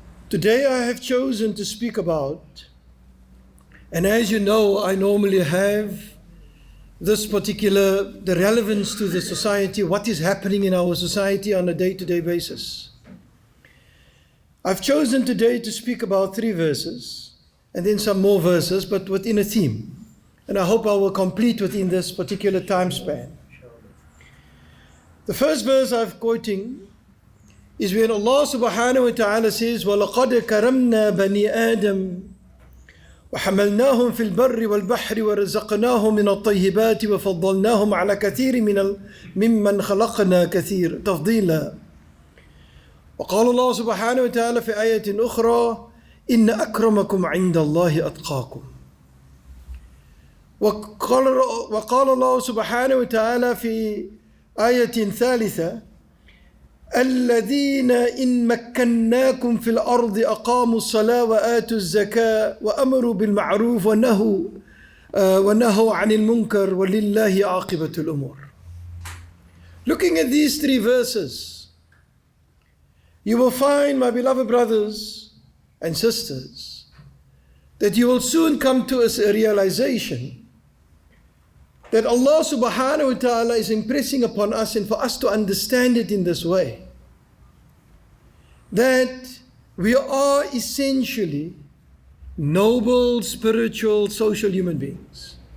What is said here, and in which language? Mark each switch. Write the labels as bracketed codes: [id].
[en] Today I have chosen to speak about, and as you know, I normally have this particular, the relevance to the society, what is happening in our society on a day-to-day basis. I've chosen today to speak about 3 verses and then some more verses, but within a theme. And I hope I will complete within this particular time span. The first verse I'm quoting is when Allah subhanahu wa ta'ala says, [ar] وَلَقَدْ كَرَمْنَا بَنِي آدَمَ وَحَمَلْنَاهُمْ فِي الْبَرِّ وَالْبَحْرِ وَرَزَقْنَاهُمْ مِنَ الطَّيِّبَاتِ وَفَضَّلْنَاهُمْ عَلَى كَثِيرٍ مِمَّنْ خَلَقْنَا كَثِيرًا تَفْضِيلًا. وقال الله سبحانه وتعالى في آية أخرى: إن أكرمكم عند الله أتقاكم. وقال الله سبحانه وتعالى في آية ثالثة: الذين إن مكناكم في الأرض أقاموا الصلاة وآتوا الزكاة وأمروا بالمعروف ونهوا عن المنكر ولله عاقبة الأمور. [en] Looking at these 3 verses, you will find, my beloved brothers and sisters, that you will soon come to a realization that Allah subhanahu wa ta'ala is impressing upon us, and for us to understand it in this way, that we are essentially noble, spiritual, social human beings.